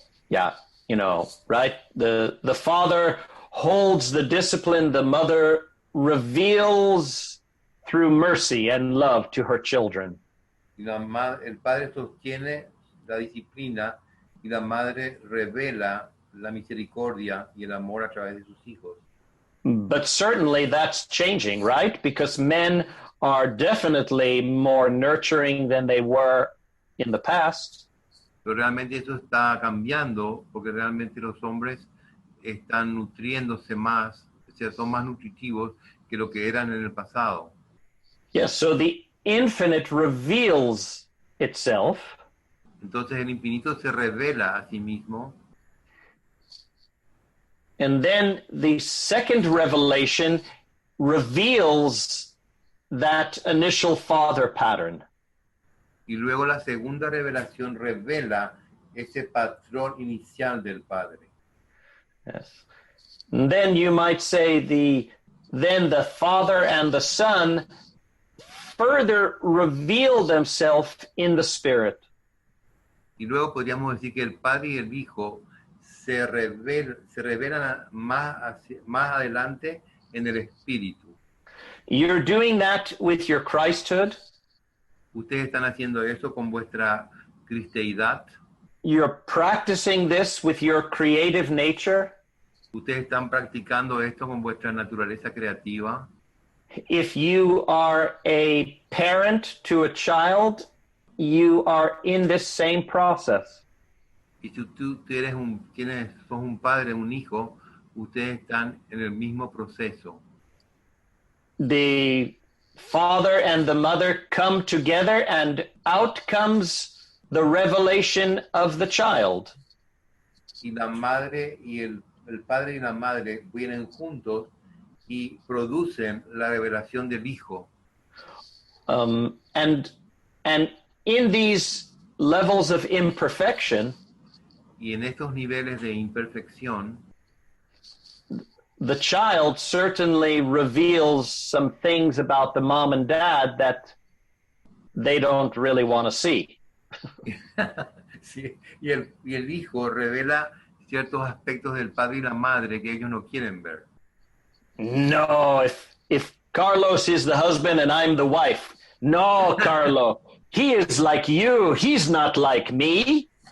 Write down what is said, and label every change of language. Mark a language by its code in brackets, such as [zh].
[en] Yeah, right? The father holds the discipline, the mother reveals through mercy and love to her children. [es] Y el padre sostiene la disciplina y la madre revela la misericordia y el amor a través de sus hijos. [en] But certainly that's changing, right? Because men are definitely more nurturing than they were in the past. [es] Pero realmente eso está cambiando porque realmente los hombres están nutriéndose más, o sea, son más nutritivos que lo que eran en el pasado. [en] Yes, so the infinite reveals itself. [es] Entonces el infinito se revela a sí mismo. [en] And then the second revelation reveals that initial father pattern. [es] Y luego la segunda revelación revela ese patrón inicial del Padre. [en] Yes. And then you might say then the Father and the Son further reveal themselves in the Spirit. [es] Y luego podríamos decir que el Padre y el Hijo se revelan más adelante en el Espíritu. [en] You're doing that with your Christhood. [es] Ustedes están haciendo eso con vuestra cristeidad. [en] You're practicing this with your creative nature. [es] Ustedes están practicando esto con vuestra naturaleza creativa. [en] If you are a parent to a child, you are in this same process. [es] Y si tú sos un padre, un hijo, ustedes están en el mismo proceso. [en] The father and the mother come together and out comes the revelation of the child. [es] Y la madre y el padre y la madre vienen juntos y producen la revelación del hijo. [en] And in these levels of imperfection, [es] y en estos niveles de imperfección, [en] the child certainly reveals some things about the mom and dad that they don't really want to see. [es] Sí, y el hijo revela ciertos aspectos del padre y la madre que ellos no quieren ver. [en] No, if Carlos is the husband and I'm the wife, no, Carlo, he is like you, he's not like me.